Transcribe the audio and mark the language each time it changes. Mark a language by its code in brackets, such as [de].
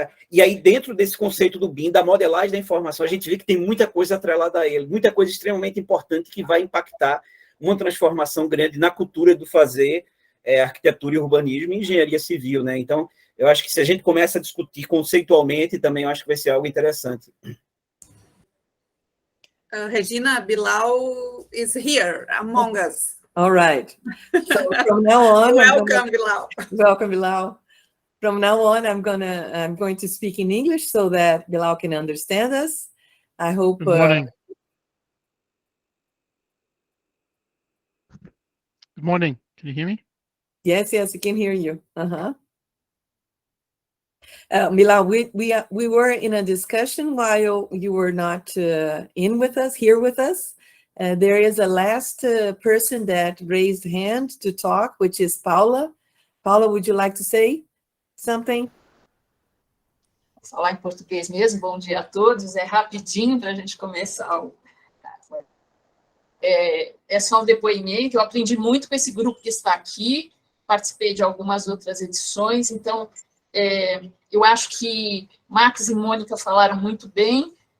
[pt] e aí, dentro desse conceito do BIM, da modelagem da informação, a gente vê que tem muita coisa atrelada a ele, muita coisa extremamente importante que vai impactar uma transformação grande na cultura do fazer, arquitetura e urbanismo e engenharia civil, né? Então, eu acho que se a gente começa a discutir conceitualmente, também eu acho que vai ser algo interessante. [en] Regina, Bilal is here among us. All right. So from now on, welcome, Bilal. Welcome, Bilal. From now on, I'm going to speak in English so that Bilal can understand us. I hope. Good morning. Good morning. Can you hear me? Yes, we can hear you. Bilal, we were in a discussion while you were not here with us. There is a last person that raised hand to talk, which is Paula. Paula, would you like to say something? [pt] Vou falar em português mesmo. Bom dia a todos. É rapidinho para a gente começar. É só um depoimento. Eu aprendi muito com esse grupo que está aqui. Participei de algumas outras edições. Então, eu acho que Max e Mônica falaram muito bem.